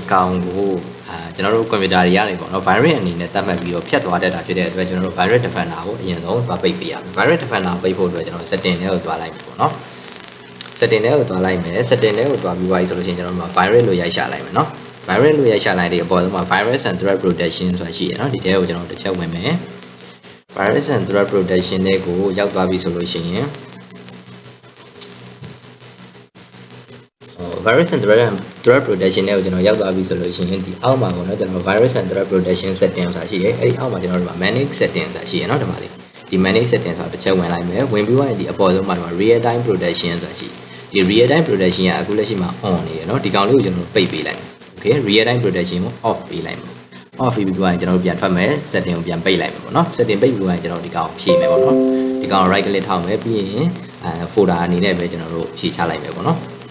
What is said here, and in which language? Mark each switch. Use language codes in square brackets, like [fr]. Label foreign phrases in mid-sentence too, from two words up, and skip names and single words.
[my] ကောင်ကိုကျွန်တော်တို့ computer တွေရတယ်ပေါ့နော် virus အနေနဲ့သတ်မှတ်ပြီးတော့ဖြတ်သွားတတ်တာဖြစ်တဲ့အတွက်ကျွန်တော်တို့ [en] virus defender [my] ကိုအရင်ဆုံးသွားပိတ်ပေးရမယ် [en] virus defender [my] ပိတ်ဖို့အတွက်ကျွန်တော် setting တွေကိုသွားလိုက်ပြီပေါ့နော် setting တွေကိုသွားလိုက်မယ် setting တွေကိုသွားပြီးသွားပြီဆိုလို့ရှိရင်ကျွန်တော်တို့ virus လို့ရိုက်ရှာလိုက်မယ်နော် virus လို့ရိုက်ရှာလိုက်တဲ့အပေါ်မှာ [en] virus and threat protection [my] ဆိုတာရှိရနော်ဒီထဲကိုကျွန်တော်တစ်ချက်ဝင်မယ် [en] virus and threat protection [my] တွေကိုရောက်သွားပြီဆိုလို့ရှိရင် [en] virus and threat protection [my] တွေကိုကျွန်တော်ရောက်သွားပြီဆိုလို့ရှိရင်ဒီအောက်မှာပေါ့နော်ကျွန်တော် [en] virus and threat protection setting [my] ဆိုတာရှိရဲအဲ့ဒီအောက်မှာကျွန်တော်တို့ [en] manage setting [my] ဆိုတာရှိရနော်ဒီမှာလေးဒီ [en] manage setting [my] ဆိုတာတစ်ချက်ဝင်လိုက်မယ်ဝင်ပြီးတော့ဒီအပေါ်ဆုံးမှာဒီမှာ [en] real time protection [my] ဆိုတာရှိဒီ [en] real time protection [my] ကအခုလက်ရှိမှာ on နေရနော်ဒီကောင်လေးကိုကျွန်တော်တို့ပိတ်ပေးလိုက်မယ် [en] okay real time protection [my] ကို off ပေးလိုက်မယ် off ပြီးတော့ကျွန်တော်တို့ပြန်ထွက်မယ် setting ကိုပြန်ပိတ်လိုက်မယ်ပေါ့နော် setting ပိတ်ပြီးတော့ကျွန်တော်ဒီကောင်ဖြည့်မယ်ပေါ့နော်ဒီကောင် [en] right click [my] ထောက်မယ်ပြီးရင်folder အနေနဲ့ပဲကျွန်တော်တို့ဖြည့်ချလိုက်မယ်ပေါ့နော်